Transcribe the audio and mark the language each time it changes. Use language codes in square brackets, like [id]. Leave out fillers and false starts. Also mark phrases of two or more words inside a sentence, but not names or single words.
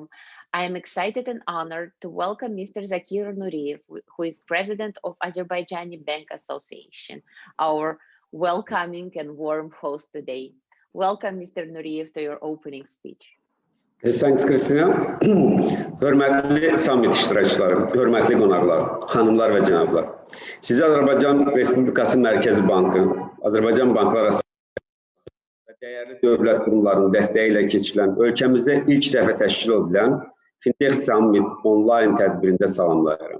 [en] I am excited and honored to welcome Mr. Zakir Nuriev, who is president of Azerbaijani Bank Association, our welcoming and warm host today. Welcome, Mr. Nuriev, to your opening speech. Thanks, Kristina. [az] Hörmətli summit iştirakçıları, hörmətli qonaqlar, xanımlar və cənablar. Sizi Azərbaycan Respublikası Mərkəzi Bankı, Azərbaycan Banklar və dəyərli dövlət qurumlarının dəstəyi ilə keçirilən ölkəmizdə ilk dəfə təşkil edilən Fintex Summit onlayn tədbirində salamlayıram.